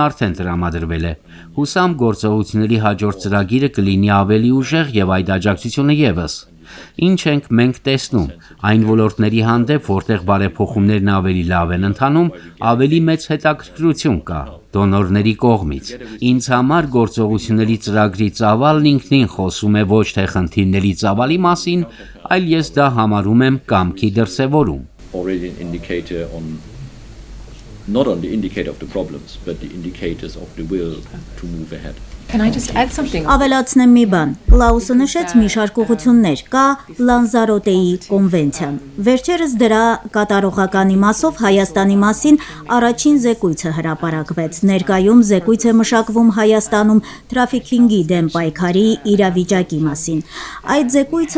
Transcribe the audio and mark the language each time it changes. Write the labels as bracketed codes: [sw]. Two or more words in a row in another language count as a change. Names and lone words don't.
[hy] արդեն տրամադրվել է։ Հուսամ գործողությունների հաջորդ ծրագիրը կլինի ավելի ուժեղ եւ այդ աջակցությունը եւս։ Ինչ ենք մենք տեսնում, այն ոլորտների հանդեպ, որտեղ բարեփոխումներն ավելի լավ են ընթանում, ավելի մեծ հետաքրքրություն կա դոնորների կողմից։ Ինձ համար գործողությունների ծրագրի ծավալն ինքնին խոսում է ոչ թե խնդիրների ծավալի մասին, այլ ես դա համարում եմ կամքի դրսևորում։ [en] Already an indicator on not only indicator of the problems, but the indicators of the will to move ahead. Can I just add something? [hy] Ավելացնեմ մի բան։ Կլաուսը նշեց մի շարք ուղղություններ, կա Լանզարոտեի կոնվենցիան։ Վերջերս դրա կատարողականի մասով Հայաստանի մասին առաջին զեկույցը հրապարակվեց։ Ներկայում զեկույց է մշակվում Հայաստանում թրաֆիքինգի դեմ պայքարի իրավիճակի մասին։ Այդ զեկույցը